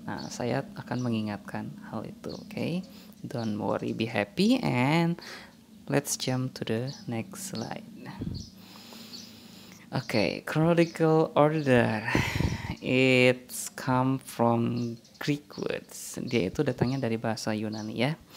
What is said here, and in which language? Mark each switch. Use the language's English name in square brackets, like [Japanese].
[Indonesian] Nah, saya akan mengingatkan hal itu, oke? [English] Don't worry, be happy, and let's jump to the next slide. Okay, chronological order. It's come from Greek words. [Indonesian] Dia itu datangnya dari bahasa Yunani ya.